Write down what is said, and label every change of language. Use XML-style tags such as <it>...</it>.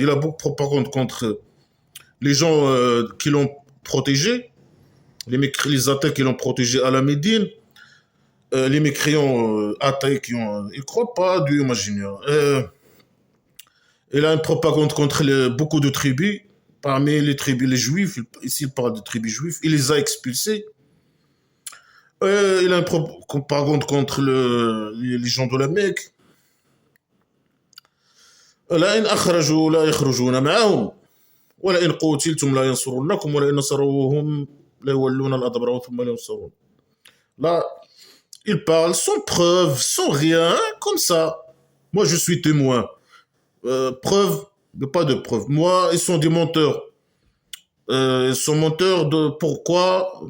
<fr>Il a beaucoup de propagande contre les gens qui l'ont protégé, les athées qui l'ont protégé à la Médine, les mécréants athées ils ne croient pas à Dieu imaginaire. Il a une propagande contre beaucoup de tribus. Parmi les tribus, les juifs, ici il parle de tribus juifs, il les a expulsés. Il a une propagande contre les gens de la Mecque.</fr> <ar>لئن أخرجوا لا يخرجون معهم ولئن قتلتم لا ينصرونكم ولئن نصروهم لا يولون الأدبار ثم لا ينصرون. Là,</ar> <fr>Il parle sans preuve, sans rien, comme ça. Moi, je suis témoin. Preuve, pas de preuve. Moi, ils sont des menteurs. Ils sont menteurs de pourquoi?</fr>